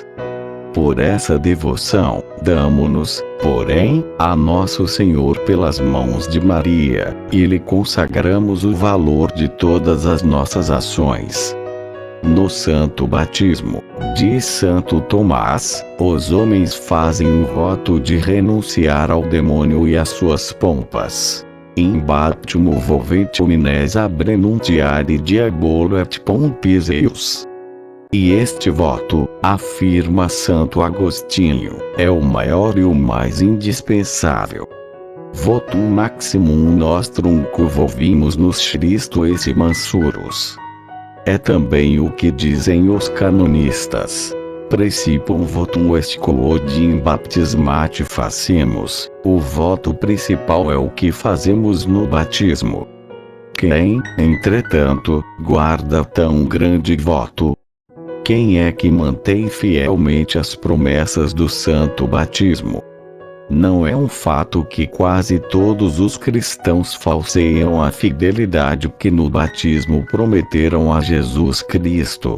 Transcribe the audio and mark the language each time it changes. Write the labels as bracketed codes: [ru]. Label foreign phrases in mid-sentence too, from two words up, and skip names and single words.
[pt] Por essa devoção, damo-nos, porém, a Nosso Senhor pelas mãos de Maria, e lhe consagramos o valor de todas as nossas ações. No Santo Batismo, diz Santo Tomás, os homens fazem o voto de renunciar ao demônio e às suas pompas. [la] In baptismo volvete homines abrenuntiare diabolo et pompis eius. [pt] E este voto, afirma Santo Agostinho, é o maior e o mais indispensável. [la] Votum maximum nostrum quo vimos nos Christo esse mansurus. [pt] É também o que dizem os canonistas. [la] Principum votum est quod in baptismate facimus. [pt] O voto principal é o que fazemos no batismo. Quem, entretanto, guarda tão grande voto? Quem é que mantém fielmente as promessas do Santo Batismo? Não é um fato que quase todos os cristãos falseiam a fidelidade que no batismo prometeram a Jesus Cristo.